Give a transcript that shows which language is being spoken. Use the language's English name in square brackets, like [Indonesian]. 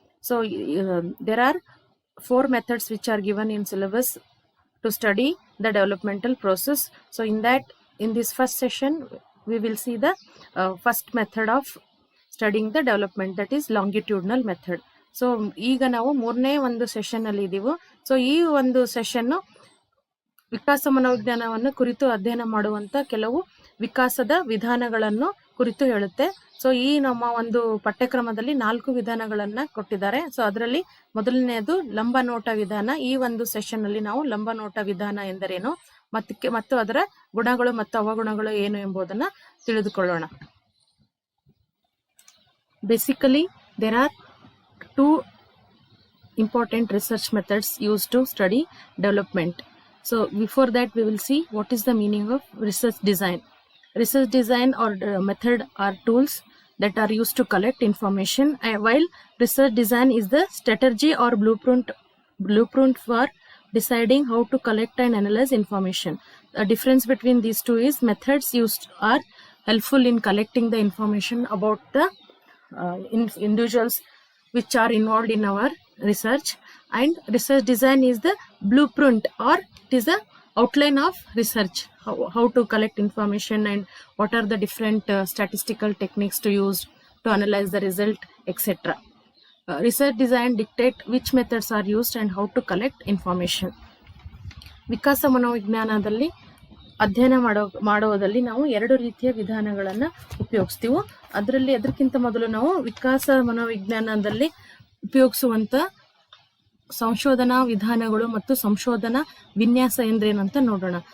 [English] So there are 4 methods which are given in syllabus to study the developmental process. So in this first session, we will see the first method of studying the development, that is longitudinal method. [Kannada] So ಈಗ ನಾವು ಮೂರನೇ ಒಂದು session ಅಲ್ಲಿ ಇದೀವಿ. So ಈ ಒಂದು session ವಿಕಾಸ ಮನೋವಿಜ್ಞಾನವನ್ನು ಕುರಿತು ಅಧ್ಯಯನ ಮಾಡುವಂತ ಕೆಲವು ವಿಕಾಸದ ವಿಧಾನಗಳನ್ನು ಕುರಿತು ಹೇಳುತ್ತೆ. ಸೊ ಈ ನಮ್ಮ ಒಂದು ಪಠ್ಯಕ್ರಮದಲ್ಲಿ 4 ವಿಧಾನಗಳನ್ನ ಕೊಟ್ಟಿದ್ದಾರೆ. ಸೊ ಅದರಲ್ಲಿ ಮೊದಲನೆಯದು ಲಂಬ ನೋಟ ವಿಧಾನ. ಈ ಒಂದು ಸೆಷನ್ ಅಲ್ಲಿ ನಾವು ಲಂಬ ನೋಟ ವಿಧಾನ ಎಂದರೇನು ಮತ್ತು ಅದರ ಗುಣಗಳು ಮತ್ತು ಅವಗುಣಗಳು ಏನು ಎಂಬುದನ್ನ ತಿಳಿದುಕೊಳ್ಳೋಣ. [English] Basically, there are 2 important research methods used to study development. So before that, we will see what is the meaning of research design. Research design or method are tools that are used to collect information, while research design is the strategy or blueprint for deciding how to collect and analyze information. The difference between these two is methods used are helpful in collecting the information about the individuals which are involved in our research, and research design is the blueprint, or it is the outline of research, how to collect information and what are the different statistical techniques to use to analyze the result, etc. Research design dictate which methods are used and how to collect information. [Kannada] ವಿಕಾಸ ಮನೋವಿಜ್ಞಾನದಲ್ಲಿ ಅಧ್ಯಯನ ಮಾಡುವುದರಲ್ಲಿ ನಾವು 2 ರೀತಿಯ ವಿಧಾನಗಳನ್ನು ಉಪಯೋಗಿಸ್ತೀವಿ. ಅದಕ್ಕಿಂತ ಮೊದಲು ನಾವು ವಿಕಾಸ ಮನೋವಿಜ್ಞಾನದಲ್ಲಿ ಉಪಯೋಗಿಸುವಂತ ಸಂಶೋಧನಾ ವಿಧಾನಗಳು ಮತ್ತು ಸಂಶೋಧನಾ ವಿನ್ಯಾಸ ಎಂದ್ರೇನಂತ ನೋಡೋಣ.